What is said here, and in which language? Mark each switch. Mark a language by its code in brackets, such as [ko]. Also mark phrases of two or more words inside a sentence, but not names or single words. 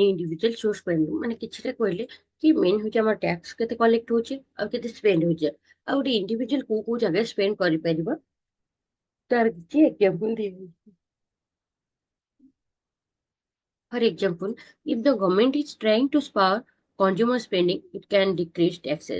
[en] individual should spend, [or] ମାନେ କିଛିଟା କହିଲେ କି ମେନ୍ ହଉଛି ଆମର ଟ୍ୟାକ୍ସ କେତେ କଲେକ୍ଟ ହଉଛି ଆଉ କେତେ ସ୍ପେଣ୍ଡ ହଉଛି, ଆଉ ଗୋଟେ ଇଣ୍ଡିଭିଜୁଆଲ କୋଉ କୋଉ ଜାଗାରେ ସ୍ପେଣ୍ଡ କରିପାରିବ ତାର କିଛି ଏକ୍ସାମ୍ପଲ ଦିଏ। [en] For example, if the government is trying to spur consumer spending, it can decrease taxes.